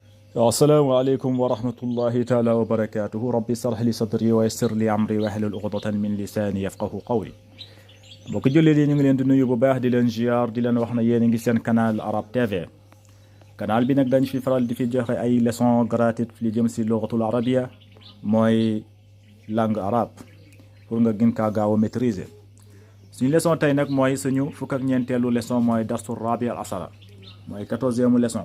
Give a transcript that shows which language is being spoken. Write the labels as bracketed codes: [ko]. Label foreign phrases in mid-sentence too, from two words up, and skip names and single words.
[ar] السلام عليكم ورحمة الله تعالى وبركاته. ربي اشرح لي صدري ويسر لي أمري واحلل عقدة من لساني يفقه قولي. [wo] mbokk jullit yi ñu ngi leen di nuyu bu baax di leen ziar di leen wax na yéen a ngi seen canal Arab TV. canal bi nag dañ fi faral di fi joxe ay [fr] leçons gratuites [wo] li jëm si [ar] اللغة العربية [wo] mooy [fr] langue arabe pour [wo] nga gën kaa gaaw a maîtriser. suñu leçon tey nag mooy suñu fukk ak ñeenteelu leçon mooy [ar] درس الرابع عشر [wo] mooy 14e leçon.